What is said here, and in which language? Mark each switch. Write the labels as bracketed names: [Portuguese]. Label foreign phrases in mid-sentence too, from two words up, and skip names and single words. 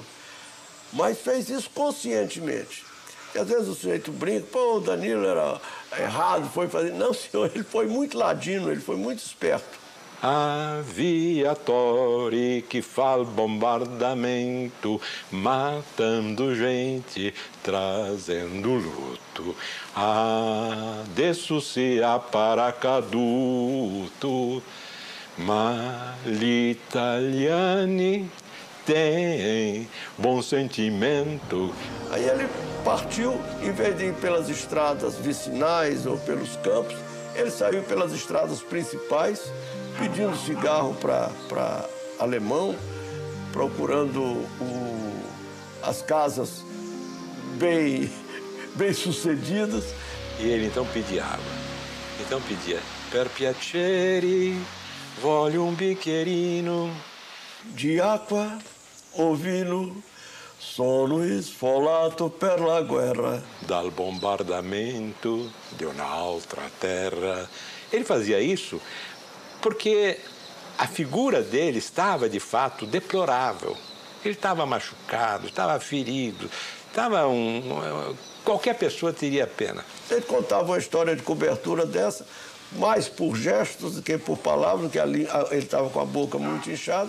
[Portuguese] Mas fez isso conscientemente. E às vezes o sujeito brinca, pô, o Danilo era errado, foi fazer... Não, senhor, ele foi muito ladino, ele foi muito esperto. A viatori que faz bombardamento, matando gente, trazendo luto. [Italian] Adesso se aparacaduto, ma gli italiani [Portuguese] têm bom sentimento. Aí ele partiu, em vez de ir pelas estradas vicinais ou pelos campos, ele saiu pelas estradas principais, pedindo cigarro para alemão, procurando as casas bem sucedidas. E ele então pedia água. Então pedia, [Italian] per piacere, voglio un bicchierino di acqua o vino, sono sfolato per la guerra. Dal bombardamento de un'altra terra. [Portuguese] Ele fazia isso porque a figura dele estava, de fato, deplorável. Ele estava machucado, estava ferido, qualquer pessoa teria pena. Ele contava uma história de cobertura dessa, mais por gestos do que por palavras, que ele estava com a boca muito inchada.